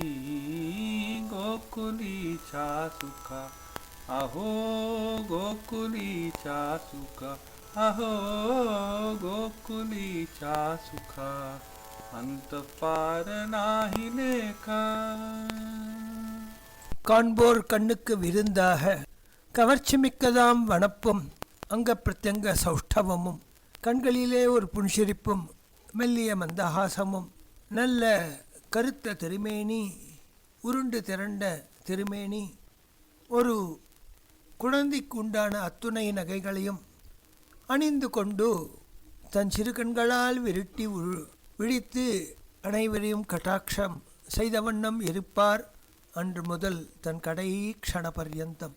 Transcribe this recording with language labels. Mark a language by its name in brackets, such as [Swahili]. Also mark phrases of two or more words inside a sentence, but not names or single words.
[Marathi] गोकुलीचा सुखा अहो गोकुलीचा सुखा अहो गोकुलीचा सुखा अंत पार नाही लेखा. [Tamil] காண்போர் கண்ணுக்கு விருந்தாக கவர்ச்சிமிக்கதாம் வனப்பும் அங்க பிரத்யங்க சௌஷ்டவமும் கண்களிலே ஒரு புன்சிரிப்பும் மெல்லிய மந்தஹாசமும் நல்ல கருத்த திருமேனி உருண்டு திரண்ட திருமேனி ஒரு குழந்தைக்கு உண்டான அத்துணை நகைகளையும் அணிந்து கொண்டு தன் சிறு கண்களால் விழித்து அனைவரையும் கட்டாட்சம் செய்த வண்ணம் இருப்பார் அன்று முதல் தன் கடை க்ஷண பர்யந்தம்.